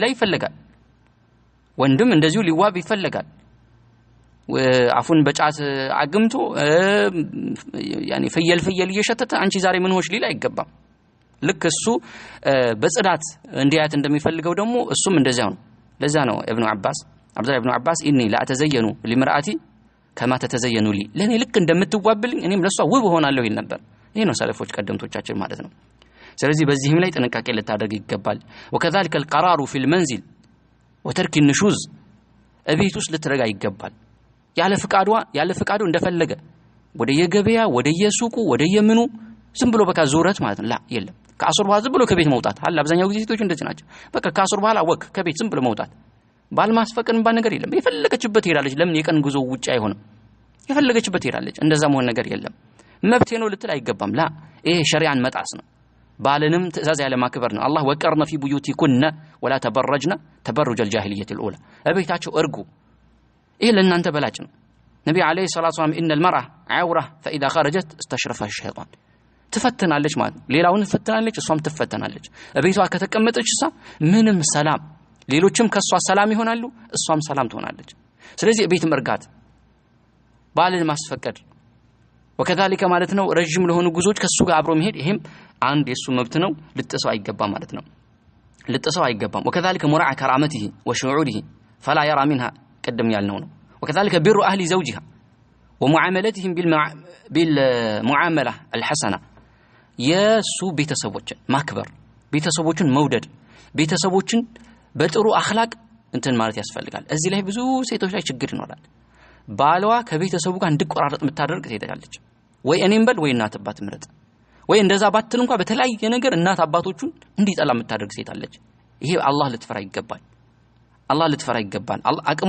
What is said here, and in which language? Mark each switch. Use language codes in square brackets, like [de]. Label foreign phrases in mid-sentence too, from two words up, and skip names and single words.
[am] ላይ ይፈልጋል ወንድም እንደዚሁ ሊዋብ ይፈልጋል አፉን በጫት አግምቶ ያኒ ፍየል እየሸተተ አንቺ ዛሬ ምን ሆሽ ሊል አይገባም ልክ እሱ በጽዳት እንዲያት እንደሚፈልገው ደግሞ እሱም እንደዛው ነው ለዛ ነው አብዱላህ ኢብኑ አባስ [ar] إني لأتزين للمرأة كما تتزين لي [am] ለኔ ልክ እንደምትዋብልኝ እኔም ለሷ ውብ ሆናለሁ ይል ነበር ይሄ ነው ሰለፎች ቀደምቶቻችን ማለት ነው ስለዚህ በዚህም ላይ ጥንቃቄ ልታደርግ ይገባል [ar] وكذلك القرار في المنزل وترك النشوز [am] እቤት ውስጥ ልትረጋ ይገባል ያለ ፍቃዱ እንደፈለገ ወደ የገበያ ወደ የሱቁ ወደ የምኑ ዝም ብሎ በቃ ዙረት ማለት ነው ላ የለም ከአሱር በኋላ ዝም ብሎ ከቤት መውጣት አለ አብዛኛው ጊዜ ሴቶች እንደዚህ ናቸው በቃ ከአሱር በኋላ ወክ ከቤት ዝም ብሎ መውጣት ባልማስፈቀድም ባል ነገር የለም የፈለገችበት ሄዳለች ለምን የቀን ጉዞ ውጪ አይሆንም የፈለገችበት ሄዳለች እንደዛ መሆን ነገር የለም መብቴ ነው ልትል አይገባም ላ ይሄ ሸሪዓን መጣስ ነው ባልንም ትእዛዝ ያለ ማክበር ነው አላህ [ar] وقرن في بيوتكن ولا تبرجن تبرج الجاهلية الأولى [am] እቤታቸው እርጉ ይሄ ለእናንተ በላጭ ነው ነብዩ [ar] عليه الصلاة والسلام ان المرأة عورة فاذا خرجت استشرفها الشيطان [am] ትፈተናለች ማለት ሌላውን ትፈተናለች እሷም ትፈተናለች እቤቷ ከተቀመጠች ምንም ሰላም ሌሎችም ከሷ ሰላም ይሆናሉ እሷም ሰላም ትሆናለች ስለዚህ እቤት መርጋት ባልን ማስፈቀድ وكذلك ማለት ነው ረጅም ለሆኑ ጉዞች ከሱ ጋር አብሮ መሄድ ይሄም አንድ የሱ መብት ነው ልጥሰው አይገባም ማለት ነው ልጥሰው አይገባም [ar] وكذلك مراعاة كرامته وشعوره فلا يرى منها قدم [am] ያልነው ነው [ar] وكذلك بر اهل زوجها ومعاملتهم بالمعامله الحسنه [am] የሱ ቤተሰቦችን ማክበር ቤተሰቦችን መውደድ ቤተሰቦችን በጥሩ አኽላቅ እንትን ማለት ያስፈልጋል እዚህ ላይ ብዙ ሴቶች ላይ ችግር ይኖራል ባሏ ከቤተሰቡ ጋር እንዲቆራረጥ የምታደርግ ሴት አለች። ወይ እኔም በል ወይ እናት አባት ምረጥ፣ ወይ እንደዛ ባትል እንኳን በተለያየ ነገር እናት አባቶቹን እንዲጠላ የምታደርግ ሴት አለች። ይሄ አላህ ልትፈራ ይገባል። አላህ ልትፈራ ይገባል። አቅሟ